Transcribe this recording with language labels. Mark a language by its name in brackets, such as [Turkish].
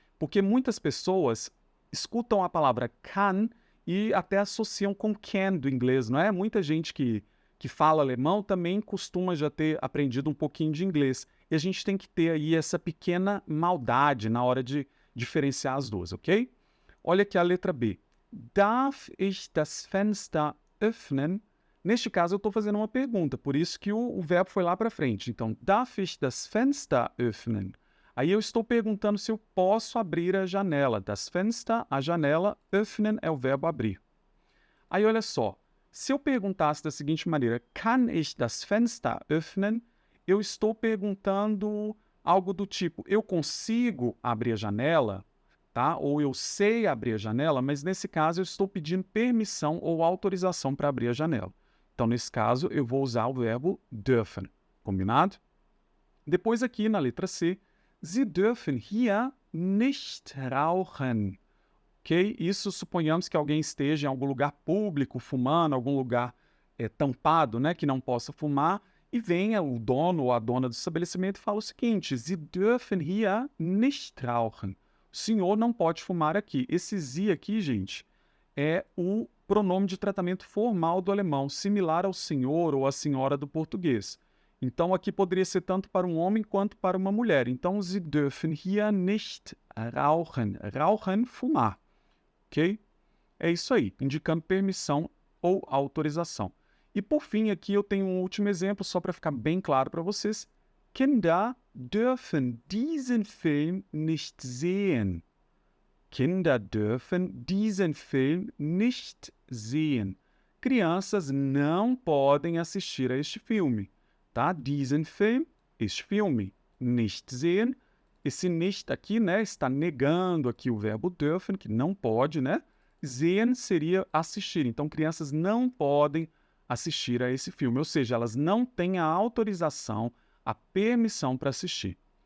[Portuguese] Porque muitas pessoas escutam a palavra can e até associam com can do inglês, não é? Muita gente que fala alemão também costuma já ter aprendido um pouquinho de inglês. E a gente tem que ter aí essa pequena maldade na hora de diferenciar as duas, ok? Olha aqui a letra B. [German] Darf ich das Fenster öffnen? [Portuguese] Neste caso, eu estou fazendo uma pergunta, por isso que o verbo foi lá para frente. Então, [German] darf ich das Fenster öffnen? [Portuguese] Aí eu estou perguntando se eu posso abrir a janela. Das Fenster, a janela, öffnen é o verbo abrir. Aí olha só, se eu perguntasse da seguinte maneira, [German] kann ich das Fenster öffnen? [Portuguese] Eu estou perguntando algo do tipo, eu consigo abrir a janela? Tá? Ou eu sei abrir a janela, mas nesse caso eu estou pedindo permissão ou autorização para abrir a janela. Então, nesse caso, eu vou usar o verbo dürfen. Combinado? Depois aqui na letra C, [German] Sie dürfen hier nicht rauchen. [Portuguese] Ok? Isso suponhamos que alguém esteja em algum lugar público, fumando, algum lugar tampado, né, que não possa fumar, e venha o dono ou a dona do estabelecimento e fala o seguinte, [German] Sie dürfen hier nicht rauchen. [Portuguese] O senhor não pode fumar aqui. Esse Sie aqui, gente, é o pronome de tratamento formal do alemão, similar ao senhor ou à senhora do português. Então, aqui poderia ser tanto para um homem quanto para uma mulher. Então, [German] Sie dürfen hier nicht rauchen. [Portuguese] Rauchen, fumar. Ok? É isso aí, indicando permissão ou autorização. E por fim, aqui eu tenho um último exemplo, só para ficar bem claro para vocês. [German] Kinder dürfen diesen Film nicht sehen. Kinder dürfen diesen Film nicht sehen. [Portuguese] Crianças não podem assistir a este filme, tá? Diesen Film, este filme. Nicht sehen, esse nicht aqui, né, está negando aqui o verbo dürfen, que não pode, né? Sehen seria assistir. Então, crianças não podem assistir a esse filme, ou seja, elas não têm a autorização, a permissão para assistir.